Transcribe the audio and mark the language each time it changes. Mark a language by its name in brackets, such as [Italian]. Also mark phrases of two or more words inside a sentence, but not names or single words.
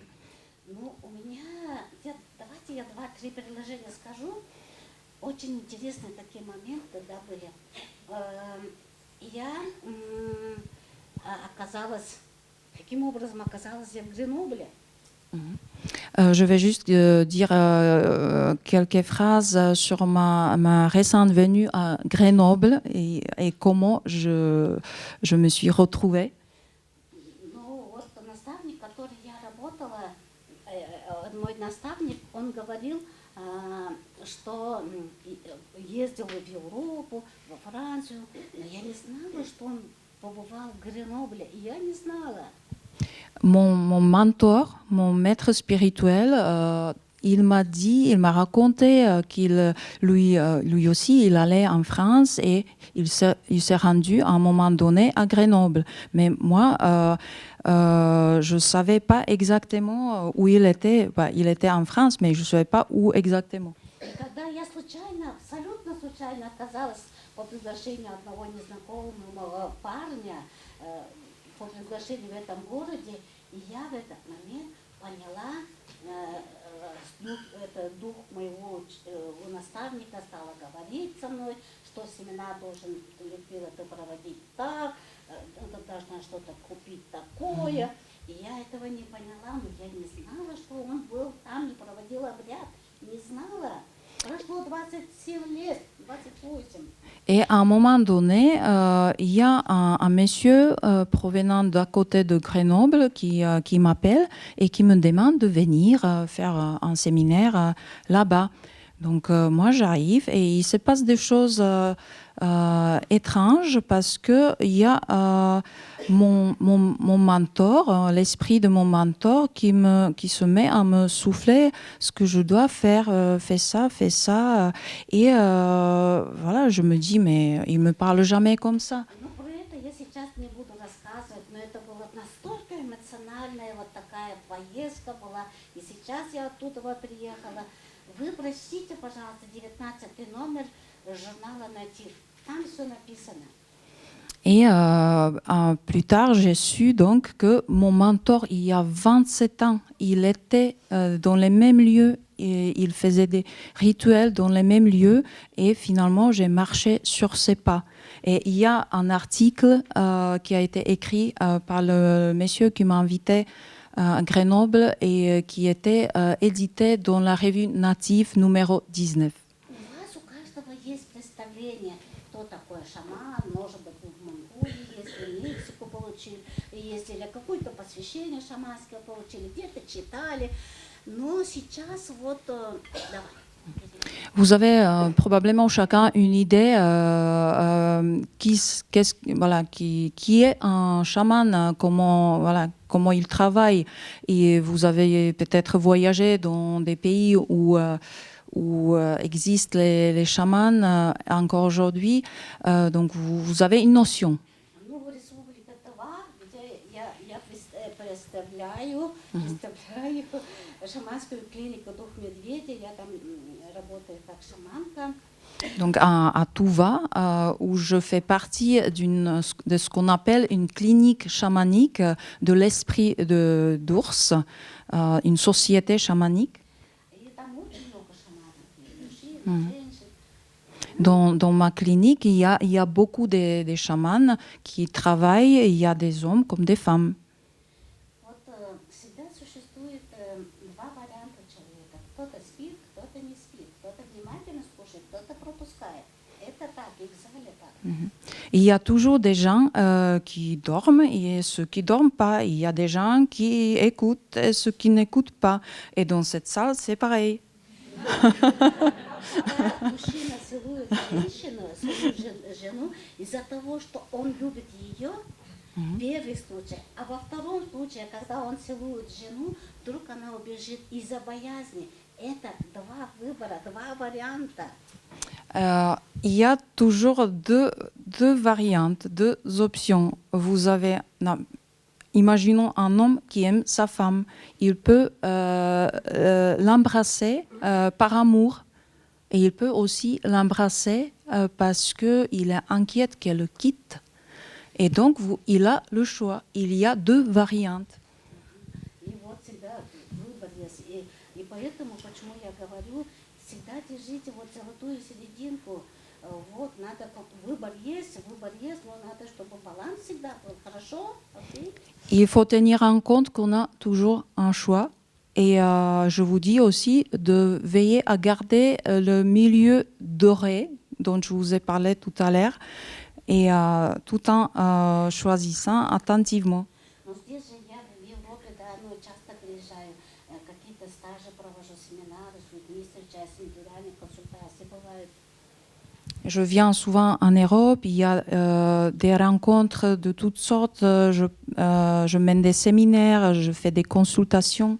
[Russian] Ну, у меня, давайте я 2-3 предложения скажу. Очень интересные такие моменты, да, были. Я оказалась, каким образом оказалась я в Гренобле? [French] Je vais juste dire quelques phrases sur ma récente venue à Grenoble et comment je me suis retrouvée. [Russian] Ну, вот наставник, который я работала, мой наставник, он говорил, что ездил в Европу, во Францию, но я не знала, что он побывал в Гренобле, и я не знала. [French] Mon mentor, mon maître spirituel, il m'a raconté qu'il lui aussi, il allait en France et il s'est rendu à un moment donné à Grenoble. Mais moi, je ne savais pas exactement où il était. Il était en France, mais je ne savais pas où exactement. [Russian] Когда я случайно, абсолютно случайно оказалась по приглашению одного незнакомого парня, по приглашению в этом городе, и я в этот момент поняла, дух моего наставника стала говорить со мной, что семинар должен, Людмила, ты проводить так, ты должна что-то купить такое. И я этого не поняла, но я не знала, что он был там и проводил обряд. Не знала. Прошло 27 лет, 28. [French] Et à un moment donné, il y a un monsieur provenant d'à côté de Grenoble qui m'appelle et qui me demande de venir faire un séminaire là-bas. Donc moi j'arrive et il se passe des choses étranges parce que il y a mon mentor, l'esprit de mon mentor qui se met à me souffler ce que je dois faire, fais ça, fais ça. Et voilà, je me dis, mais il me parle jamais comme ça. [Russian] Ну, про это я сейчас не буду рассказывать, но это была настолько эмоциональная вот такая поездка была. И сейчас я оттуда вот приехала. Вы прочтите, пожалуйста, 19 номер журнала «Натив». Там все написано. [French] Et plus tard, j'ai su donc que mon mentor, il y a 27 ans, il était dans les mêmes lieux, et il faisait des rituels dans les mêmes lieux, et finalement, j'ai marché sur ses pas. Et il y a un article qui a été écrit par le monsieur qui m'a invité à Grenoble et qui était édité dans la revue Native numéro 19. [Russian] У вас у каждого есть представление, кто такой шаман, может быть, в Монголии, если Мексику получили, ездили, какое-то посвящение шаманское получили, где-то читали. Но сейчас вот, давай. [French] Vous avez probablement chacun une idée qui est un chaman, comment il travaille. Et vous avez peut-être voyagé dans des pays où existent les chamans encore aujourd'hui. Donc vous avez une notion. [Russian] Ну, в Республике Тыва, где я представляю шаманскую клинику «Дух Медведя», я там работаю как шаманка. [French] Donc à Touva, où je fais partie de ce qu'on appelle une clinique chamanique de l'esprit d'ours, une société chamanique. [Russian] И там очень много шаманов, и мужчин, и женщин. [French] Dans ma clinique, il y a beaucoup de chamans qui travaillent, il y a des hommes comme des femmes. [Russian] Вот всегда существует два варианта человека. Кто-то спит, кто-то не спит. Кто-то внимательно слушает, кто-то пропускает. Это так, их в зале так. [French] Il y a toujours des gens qui dorment et ceux qui dorment pas. Il y a des gens qui écoutent et ceux qui n'écoutent pas. Et dans cette salle, c'est pareil. [Russian] Когда мужчина целует женщину, свою жену, из-за того, что он любит ее, первый случай. А во втором случае, когда он целует жену, вдруг она убежит из-за боязни. Это два выбора, два варианта. [French] Il y a toujours deux variantes, deux options. Imaginons un homme qui aime sa femme. Il peut l'embrasser par amour et il peut aussi l'embrasser parce qu'il est inquiet qu'elle le quitte. Et donc, il a le choix. Il y a deux variantes. [Russian] И вот всегда выбор есть. И поэтому, почему я говорю, всегда держите вот золотую серединку. Вот, надо, выбор есть, но надо, чтобы баланс всегда был. Хорошо? [French] Okay? Il faut tenir en compte qu'on a toujours un choix. Et je vous dis aussi de veiller à garder le milieu doré dont je vous ai parlé tout à l'heure, et tout en choisissant attentivement. [Russian] Но здесь же я в Европе, да, ну, часто приезжаю, какие-то стажи провожу, семинары с людьми, встречаюсь, индивидуальные консультации бывают. [French] Je viens souvent en Europe, il y a des rencontres de toutes sortes, je mène des séminaires, je fais des consultations.